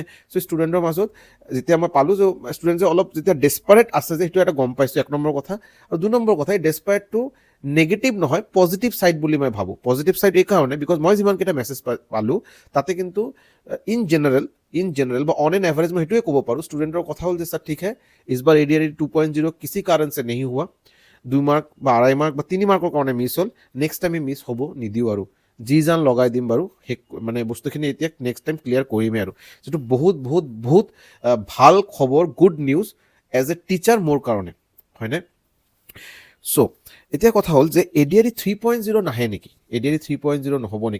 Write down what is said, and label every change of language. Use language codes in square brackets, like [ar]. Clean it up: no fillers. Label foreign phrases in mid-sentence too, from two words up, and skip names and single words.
[as] চ' ষ্টুডেণ্টৰ মাজত যেতিয়া মই পালোঁ যে ষ্টুডেণ্টে অলপ যেতিয়া ডেছপাৰেট আছে যে সেইটো এটা গম পাইছোঁ, 1 নম্বৰ কথা। আৰু 2 নম্বৰ কথা, এই ডেছপাৰেটটো নেগেটিভ নহয়, [en] positive side [as] বুলি মই ভাবোঁ। [en] positive side [as] এই কাৰণে বিকজ মই যিমানকেইটা মেছেজ পালোঁ তাতে কিন্তু [en] in general [as] বা [en] on an average [as] মই সেইটোৱে ক'ব পাৰোঁ, ষ্টুডেণ্টৰ কথা হ'ল যে ছাৰ [hi] ठीक है, इस बार [as] ADRE 2.0 किसी कारण से नहीं हुआ, 2 মাৰ্ক বা 2.5 মাৰ্ক বা 3 মাৰ্কৰ কাৰণে মিছ হ'ল, [en] next time [as] মিছ হ'ব নিদিওঁ আৰু যি জান লগাই দিম বাৰু, মানে বস্তুখিনি এতিয়া [en] next time [as] ক্লিয়াৰ কৰিমেই আৰু, যিটো বহুত বহুত বহুত ভাল খবৰ, [en] good news as a teacher [as] মোৰ কাৰণে, হয়নে? চ' এতিয়া কথা হ'ল যে ADRE 3.0 নাহে নেকি, ADRE 3.0 নহ'ব নেকি?